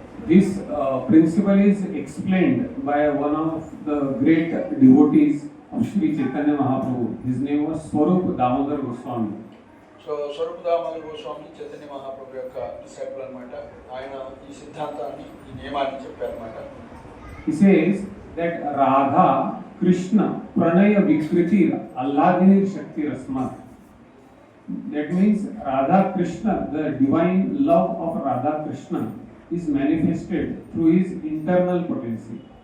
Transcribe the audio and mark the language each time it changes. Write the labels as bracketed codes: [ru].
[en] This principle is explained by one of the great devotees of Sri Chaitanya Mahaprabhu. His name was Swarup Damodar Goswami. [te] So Swaroop Damodar Goswami Chaitanya Mahaprabhu యొక్క disciple అన్నమాట. ఆయన ఈ సిద్ధాంతాన్ని, ఈ నియమాన్ని చెప్పారన్నమాట. [en] He says that [sa] Radha Krishna Pranaya Vikriti Alladhir Shakti Rasmat. [en] That means Radha Krishna, the divine love of Radha Krishna is manifested through his internal potency.